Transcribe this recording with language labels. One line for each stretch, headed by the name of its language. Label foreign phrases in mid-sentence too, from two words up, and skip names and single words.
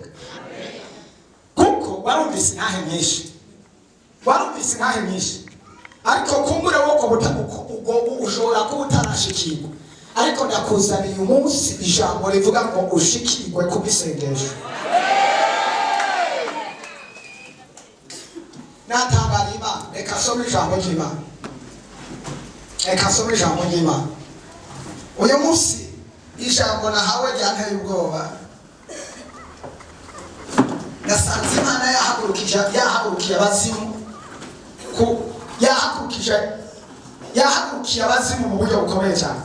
Rundi: Kuko warumvise intahe nyinshi, ariko kumbure wo ushobora kuba utarashikirwa. Ariko ndakuzaniye umunsi ijambo rivuga ngo ushikirwe ku isengesho.
Kinyarwanda: Natangara Imana, reka some ijambo ry'Imana. Uyu munsi ijambo nahawe ryanteye ubwoba. Nasanze Imana yahagurukiye abazimu yahagurukiye abazimu mu buryo bukomeye cyane.